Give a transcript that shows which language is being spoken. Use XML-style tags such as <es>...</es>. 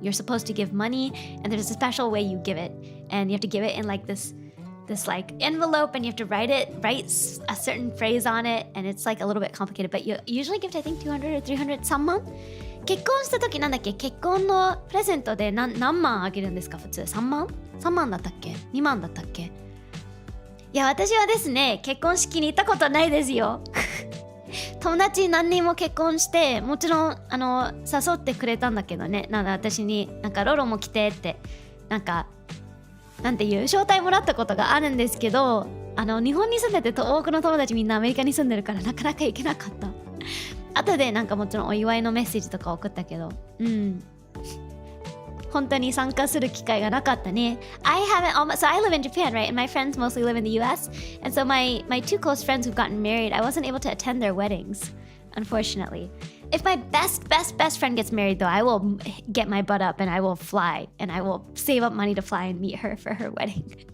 <en>You're supposed to give money and there's a special way you give it, and you have to give it in like this like envelope, and you have to write a certain phrase on it, and it's like a little bit complicated, but you usually give, I think 200 or 300</en> <ja>3万結婚した時なんだっけ、結婚のプレゼントで何万あげるんですか普通。 3万 ?3 万だったっけ ?2 万だったっけ。いや、私はですね、結婚式に行ったことないですよ。友達何人も結婚して、もちろん誘ってくれたんだけどね、なんか私になんかロロも来てってなんかなんていう招待もらったことがあるんですけど、日本に住んでて多くの友達みんなアメリカに住んでるからなかなか行けなかった。後でなんかもちろんお祝いのメッセージとか送ったけど、本当に参加する機会がなかったね。</ja> <en>So I live in Japan, right? And my friends mostly live in the US. And so my 2 close friends who've gotten married, I wasn't able to attend their weddings, unfortunately. If my best friend gets married though, I will get my butt up and I will fly and I will save up money to fly and meet her for her wedding.</en>